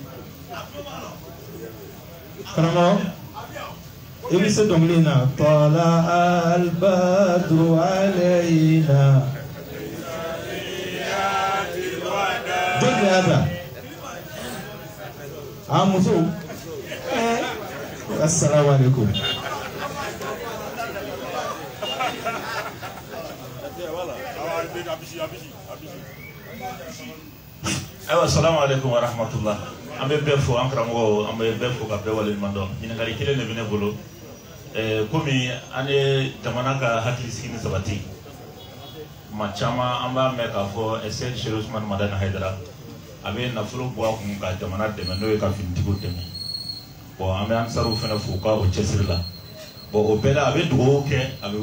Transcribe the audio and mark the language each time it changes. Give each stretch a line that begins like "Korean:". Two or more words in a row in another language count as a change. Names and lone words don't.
Bambara: karamɔgɔ i bɛ se dɔnkili in na
Arabic: طلع البدر علينا
Bambara: jɔn de y'a da a muso
Arabic: السلام عليكم
Bambara: ayiwa
Arabic: السلام عليكم ورحمة الله
Bambara: an bɛ bɛɛ fo an karamɔgɔ an bɛ bɛɛ fo ka bɛɛ waleɲuman dɔn ɲininkali kelen de bɛ ne bolo komi an ye jamana ka hakilisigi ni sabati kuma caman an b'a mɛn k'a fɔ Seydi Sheikh Ousmane Madani Haidara a bɛ nafolo bɔ a kun ka jamana dɛmɛ n'o ye ka finitigiw dɛmɛ bon an bɛ amisariw fana fo ka o cɛsiri la bon o bɛɛ la a bɛ dugawu kɛ a bɛ